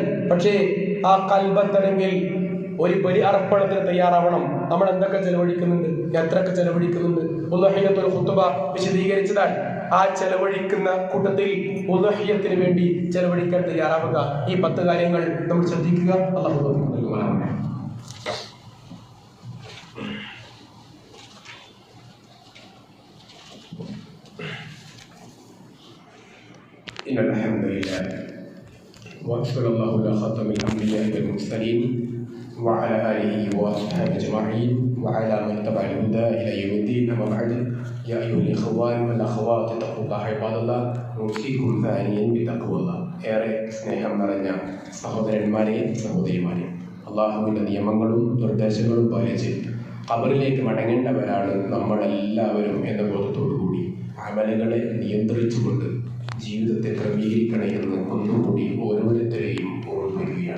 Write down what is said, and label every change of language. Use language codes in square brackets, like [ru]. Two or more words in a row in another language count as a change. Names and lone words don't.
[ml] പക്ഷേ ആ കൽബെത്തണമെങ്കിൽ ഒരു ബലി അർപ്പണത്തിന് തയ്യാറാവണം. നമ്മൾ എന്തൊക്കെ ചെലവഴിക്കുന്നുണ്ട്, എത്രയൊക്കെ ചെലവഴിക്കുന്നുണ്ട്? ഉളുഹിയ്യത്തുൽ ഖുതുബ വിശദീകരിച്ചതാണ്. ആ ചെലവഴിക്കുന്ന കൂട്ടത്തിൽ ഉളുഹിയ്യത്തിന് വേണ്ടി ചെലവഴിക്കാൻ തയ്യാറാവുക. ഈ 10 കാര്യങ്ങൾ നമ്മൾ ശ്രദ്ധിക്കുക. അല്ലാഹു തൗഫീഖ് നൽകുമാറാവട്ടെ. [ar] إن الحمد لله وصلى الله على خاتم الأنبياء والمرسلين وعلى آله وأصحابه أجمعين وعلى من تبع الهدى إلى يوم الدين. أما بعد يا أيها الإخوان والأخوات اتقوا الله عباد الله نوصيكم ثانيا بتقوى الله. [ml] ഏറെ സ്നേഹം നിറഞ്ഞ സഹോദരന്മാരെ, സഹോദരിമാരെ, അള്ളാഹുവിൻ്റെ നിയമങ്ങളും നിർദ്ദേശങ്ങളും പാലിച്ച് ഖബറിലേക്ക് മടങ്ങേണ്ടവരാണ് നമ്മളെല്ലാവരും എന്ന ബോധത്തോടുകൂടി അമലുകളെ നിയന്ത്രിച്ചുകൊണ്ട് ജീവിതത്തെ ക്രമീകരിക്കണമെന്ന് ഒന്നുകൂടി ഓരോരുത്തരെയും ഓർമ്മിപ്പിക്കുകയാണ്.